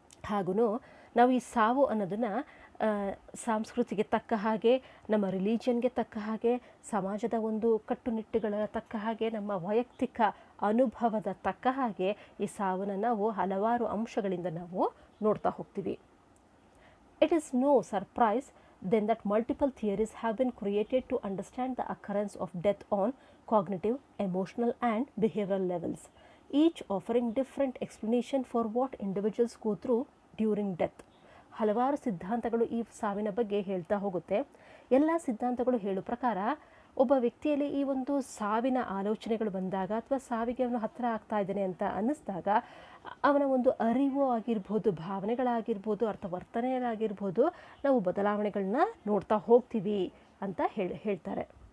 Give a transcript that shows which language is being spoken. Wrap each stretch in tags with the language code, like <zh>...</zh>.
<kn>ಹಾಗೂ ನಾವು ಈ ಸಾವು ಅನ್ನೋದನ್ನು ಸಂಸ್ಕೃತಿಗೆ ತಕ್ಕ ಹಾಗೆ, ನಮ್ಮ ರಿಲಿಜನ್ಗೆ ತಕ್ಕ ಹಾಗೆ, ಸಮಾಜದ ಒಂದು ಕಟ್ಟುನಿಟ್ಟುಗಳ ತಕ್ಕ ಹಾಗೆ, ನಮ್ಮ ವೈಯಕ್ತಿಕ ಅನುಭವದ ತಕ್ಕ ಹಾಗೆ ಈ ಸಾವನ್ನು ನಾವು ಹಲವಾರು ಅಂಶಗಳಿಂದ ನಾವು ನೋಡ್ತಾ ಹೋಗ್ತೀವಿ.</kn> <en>It is no surprise then that multiple theories have been created to understand the occurrence of death on cognitive, emotional and behavioral levels, each offering different explanation for what individuals go through during death.</en> <kn>ಹಲವಾರು ಸಿದ್ಧಾಂತಗಳು ಈ ಸಾವಿನ ಬಗ್ಗೆ ಹೇಳ್ತಾ ಹೋಗುತ್ತೆ. ಎಲ್ಲ ಸಿದ್ಧಾಂತಗಳು ಹೇಳೋ ಪ್ರಕಾರ ಒಬ್ಬ ವ್ಯಕ್ತಿಯಲ್ಲಿ ಈ ಒಂದು ಸಾವಿನ ಆಲೋಚನೆಗಳು ಬಂದಾಗ ಅಥವಾ ಸಾವಿಗೆ ಅವನು ಹತ್ತಿರ ಆಗ್ತಾ ಇದ್ದಾನೆ ಅಂತ ಅನ್ನಿಸಿದಾಗ ಅವನ ಒಂದು ಅರಿವು ಆಗಿರ್ಬೋದು, ಭಾವನೆಗಳಾಗಿರ್ಬೋದು, ವರ್ತನೆಗಳಾಗಿರ್ಬೋದು, ನಾವು ಬದಲಾವಣೆಗಳನ್ನ ನೋಡ್ತಾ ಹೋಗ್ತೀವಿ ಅಂತ ಹೇಳ್ತಾರೆ.</kn>